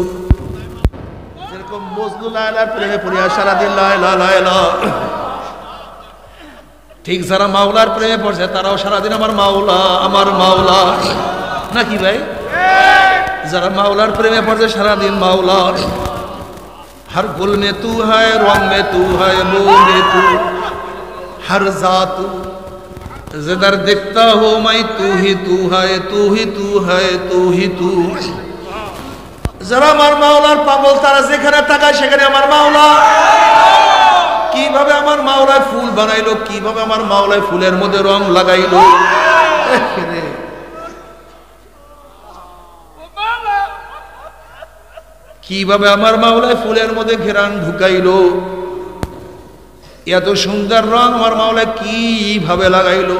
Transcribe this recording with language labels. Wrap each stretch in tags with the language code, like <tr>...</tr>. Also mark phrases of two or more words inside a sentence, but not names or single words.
<bn>যেরকম মজনু লায়লার প্রেমে পড়িয়া সারাদিন লায়লা লায়লা, ঠিক যারা মাওলার প্রেমে পড়ছে তারাও সারাদিন আমার মাওলা আমার মাওলা, নাকি ভাই? যারা মাওলার প্রেমে পড়ছে সারাদিন মাওলা।</bn> <hi>हर गुल में तू है, रंग में तू है, बो में तू, हर जात जिधर दिखता हो मैं तू ही तू है, तू ही तू है, तू ही तू।</hi> <bn>যারা আমার মাওলার পাগল তারা যেখানে তাকায় সেখানে আমার মাওলা। কিভাবে আমার মাওলায় ফুল বানাইলো, কিভাবে আমার মাওলায় ফুলের মধ্যে রং লাগাইলো, কিভাবে আমার মাওলায় ফুলের মধ্যে ঘেরান ঢুকাইলো, এত সুন্দর রং আমার মাওলায় কিভাবে লাগাইলো।</bn>